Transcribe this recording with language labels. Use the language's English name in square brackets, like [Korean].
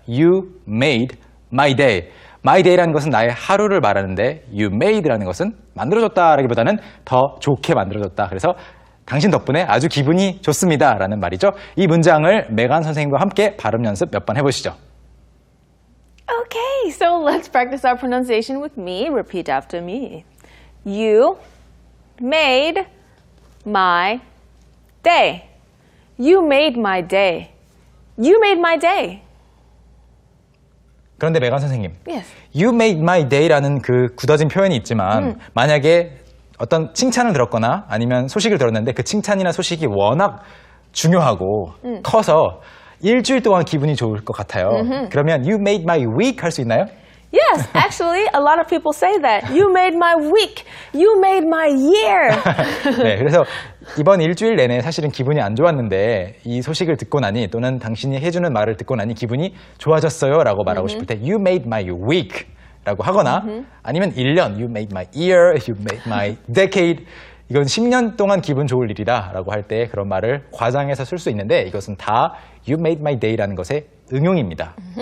[English] You made my day. My day [Korean] 라는 것은 나의 하루를 말하는데 [English] You made [Korean] 라는 것은 만들어줬다라기보다는 더 좋게 만들어줬다. 그래서 당신 덕분에 아주 기분이 좋습니다 라는 말이죠. 이 문장을 메간 선생님과 함께 발음 연습 몇 번 해보시죠. [English] Okay, so let's practice our pronunciation with me. Repeat after me. You made my day. You made my day. You made my day. [Korean] 그런데 메간 선생님, [English] Yes. You made my day [Korean] 라는 그 굳어진 표현이 있지만 만약에 어떤 칭찬을 들었거나 아니면 소식을 들었는데 그 칭찬이나 소식이 워낙 중요하고 커서 일주일 동안 기분이 좋을 것 같아요. 그러면 [English] You made my week [Korean] 할 수 있나요? [English] Yes, actually, a lot of people say that. You made my week. You made my year. [Korean] 네, 그래서 이번 일주일 내내 사실은 기분이 안 좋았는데 이 소식을 듣고 나니 또는 당신이 해주는 말을 듣고 나니 기분이 좋아졌어요 라고 말하고 싶을 때 [English] You made my week [Korean] 라고 하거나 아니면 1년 [English] You made my year, You made my decade [Korean] 이건 10년 동안 기분 좋을 일이다 라고 할 때 그런 말을 과장해서 쓸 수 있는데 이것은 다 [English] You made my day [Korean] 라는 것의 응용입니다.